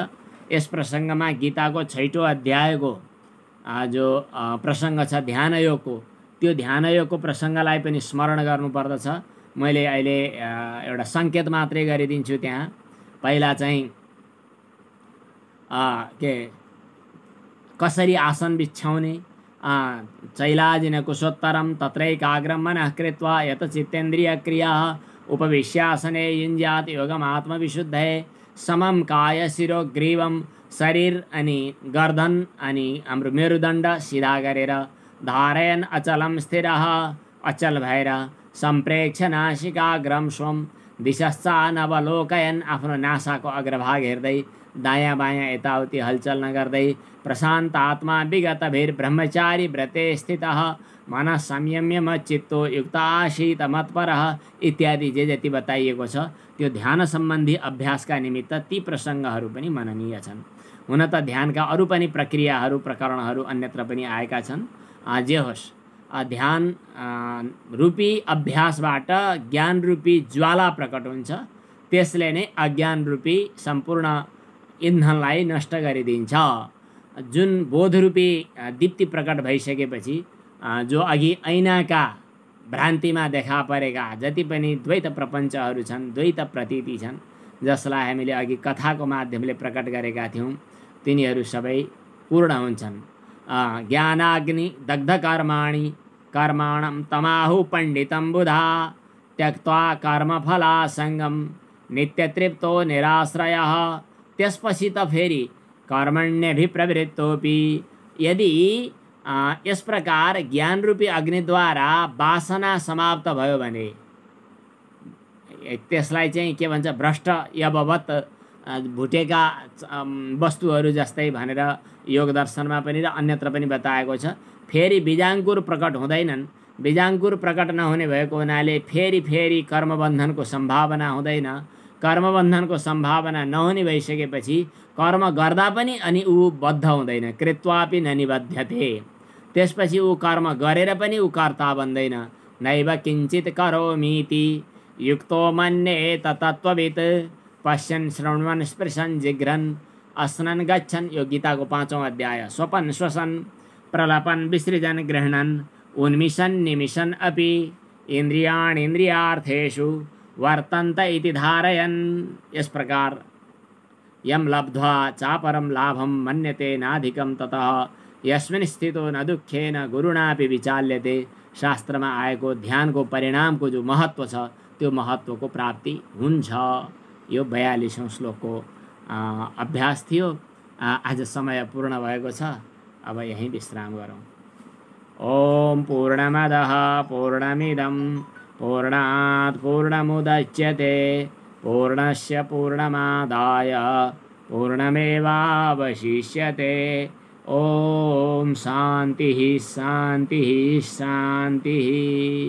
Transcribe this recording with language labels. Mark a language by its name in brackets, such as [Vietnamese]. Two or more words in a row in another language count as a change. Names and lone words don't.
[Nepali] यस प्रसङ्गमा गीताको 6औं अध्यायको जो प्रसङ्ग छ ध्यानयोगको, त्यो ध्यानयोगको प्रसङ्गलाई पनि स्मरण गर्नुपर्दछ। मैले अहिले एउटा सङ्केत मात्रै गरिदिन्छु। त्यहाँ पहिला चाहिँ कसरी आसन बिछ्याउने, [Sanskrit] चैलाजिन कुशोत्तरम तत्रैकाग्रम मनः कृत्वा यत चित्तेन्द्रिय क्रिया उपविश्यासने युञ्जात योगम आत्मविशुद्धये, समम काय शिरो ग्रीवम, [Nepali] शरीर अनि गर्दन अनि हाम्रो मेरुदण्ड सिधा गरेर, [Sanskrit] धारयन अचलम [Nepali] स्थिरः, अचल भएर, [Sanskrit] सम्प्रेक्ष नासिकाग्रम स्वम, दिशश्चा नवलोकयन, [Nepali] आफ्नो नासाको अग्रभाग हेर्दै दायाँ बायाँ यताउति हलचल नगर्दै, [Sanskrit] प्रशान्त आत्मा विगतभिर ब्रह्मचारी व्रते स्थितः, मन संयम्य मच्चित्तो युक्ताशीत मत्परः इत्यादि [Nepali] जे जति बताइएको छ त्यो ध्यान सम्बन्धी अभ्यासका निमित्त ती प्रसङ्गहरू पनि मननीय छन्। हुन त ध्यानका अरू पनि प्रक्रियाहरू, प्रकरणहरू अन्यत्र पनि आएका छन्। जे होस्, ध्यान रूपी अभ्यासबाट ज्ञान रूपी ज्वाला प्रकट हुन्छ। त्यसले नै अज्ञान रूपी सम्पूर्ण इन्धनलाई नष्ट गरिदिन्छ। जुन बोधरूपी दीप्ति प्रकट भइसकेपछि जो अघि ऐनाका भ्रान्तिमा देखा परेका जति पनि द्वैत प्रपञ्चहरू छन्, द्वैत प्रतीति छन्, जसलाई हामीले अघि कथाको माध्यमले प्रकट गरेका थियौँ, तिनीहरू सबै पूर्ण हुन्छन्। [Sanskrit] ज्ञानाग्नि दग्ध कर्माणि कर्माणं तमाहु पण्डितं बुधा त्यक्त्वा कर्मफलासङ्गं नित्यतृप्तो निराश्रयः। [Nepali] त्यसपछि त फेरि कर्मण्यभिप्रवृत्तोपि। यदि यस प्रकार ज्ञान रूपी अग्निद्वारा वासना समाप्त भयो भने त्यसलाई चाहिँ के भन्छ, [Sanskrit] भ्रष्ट यववत् [Nepali] भुटेका वस्तुहरू जस्तै भनेर योग दर्शनमा पनि र अन्यत्र पनि बताएको छ। फेरि बीजाङ्कुर प्रकट हुँदैनन्। बीजाङ्कुर प्रकट नहुने भएको हुनाले फेरि फेरि कर्मबन्धनको सम्भावना हुँदैन। कर्मबन्धनको सम्भावना नहुने भइसकेपछि कर्म गर्दा पनि अनि ऊ बद्ध हुँदैन। [Sanskrit] कृत्वापि न निबध्यते। [Nepali] त्यसपछि ऊ कर्म गरेर पनि ऊ कर्ता बन्दैन। [Sanskrit] नैव किञ्चित् करोमीति युक्तो मन्येत तत्त्ववित् पश्यन् शृण्वन् स्पृशन् जिघ्रन् अस्नन् गच्छन्। [Nepali] यो गीताको 5औं अध्याय। [Sanskrit] स्वपन् श्वसन् प्रलपन् विसृजन् गृह्णन् उन्मिषन् निमिषन् अपि इन्द्रियाणि इन्द्रियार्थेषु वर्तन्त इति धारयन्। [Hindi] इस प्रकार [Sanskrit] यम लब्ध्वा चापरं लाभं मन्यते नाधिकं ततः यस्मिन् स्थितो न दुःखेन गुरुणापि विचाल्यते। [Nepali] शास्त्रमा आएको ध्यानको परिणामको जो महत्त्व छ त्यो महत्त्वको प्राप्ति हुन्छ। यो 42औं श्लोकको अभ्यास थियो। आज समय पूर्ण भएको छ। अब यहीं विश्राम गरौँ। [Sanskrit] ओम पूर्णमदः पूर्णमिदं पूर्णात् पूर्णमुदच्यते पूर्णस्य पूर्णमादाय पूर्णमेवावशिष्यते। ओम शान्तिः शान्तिः शान्तिः।